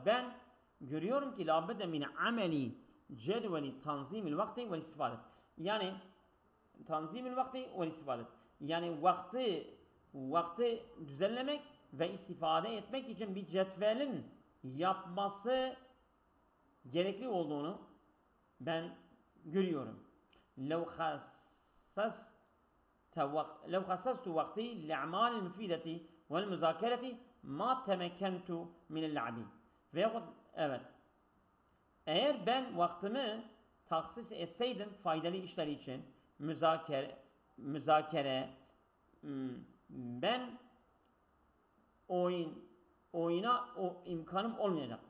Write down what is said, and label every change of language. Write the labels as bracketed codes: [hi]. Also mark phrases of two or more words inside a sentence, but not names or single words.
[tr] Ben görüyorum ki [ar] لا بد من عمل جدول تنظيم الوقت والاستفادة. يعني تنظيم الوقت والاستفادة. [tr] Yani vakti düzenlemek ve istifade etmek için bir cetvelin yapması gerekli olduğunu ben görüyorum. [ar] لو خصصت وقتي لأعمال المفيدة والمذاكرة ما تمكنت من اللعب. [tr] Veyahut evet. Eğer ben vaktimi taksis etseydim faydalı işler için müzakere ben oyuna o imkanım olmayacaktı.